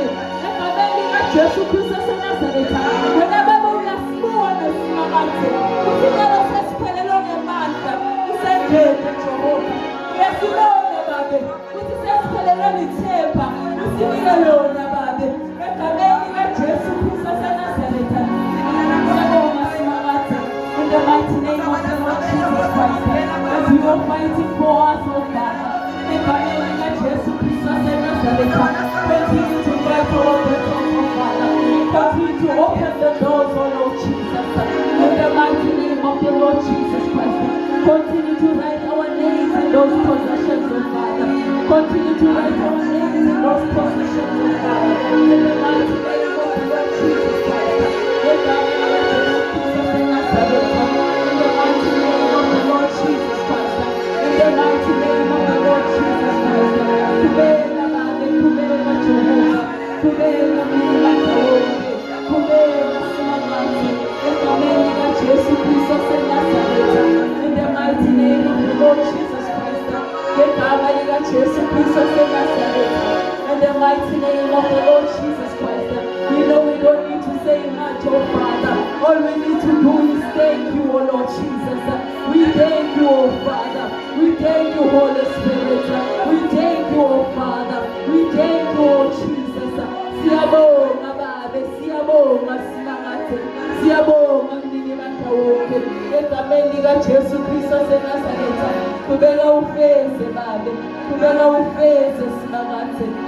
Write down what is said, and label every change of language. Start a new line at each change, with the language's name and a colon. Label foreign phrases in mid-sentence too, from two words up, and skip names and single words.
Zulu: Egameni likaJesu Kristu waseNazaretha. Wena Baba uyasibona simakathe. Uthi lelo sesiphelelwe ngamandla. Usengene Jehova. Uyasibona Baba. Uthi sesiphelelwe lithemba. Usinike lona Baba. Egameni likaJesu Kristu waseNazaretha. Siyabonga simakathe.
English: In the mighty name of the Lord Jesus Christ. As you are fighting for us, oh Father.
Zulu: Egameni likaJesu Kristu waseNazaretha.
English: Continue to fight for our battles, oh Father. Continue to open the doors, oh Lord Jesus. In the mighty name of the Lord Jesus Christ. Continue to write our names in those possessions, oh Father. Continue to write our names in those possessions, oh Father. In the mighty name of the Lord Jesus Christ. In the mighty name of the Lord Jesus Christ. In the mighty name of the Lord Jesus Christ.
Zulu: Kubela Baba, kubela Jehova. Kubela Milaka wonke. Kubela simakathe. Egameni likaJesu Kristu waseNazaretha.
English: In the mighty name of the Lord Jesus Christ.
Zulu: Ngegama likaJesu Kristu waseNazaretha.
English: In the mighty name of the Lord Jesus Christ. We know we don't need to say much, oh Father. All we need to do is thank you, oh Lord Jesus. We thank you, oh Father. We thank you, Holy Spirit. We thank you, oh Father. We thank you, oh Jesus.
Zulu: Siyabonga Baba, siyabonga simakathe. Siyabonga mnini bakha wonke. Egameni likaJesu Kristu waseNazaretha. Kubeka ufeze Baba. Kubeka ufeze simakathe.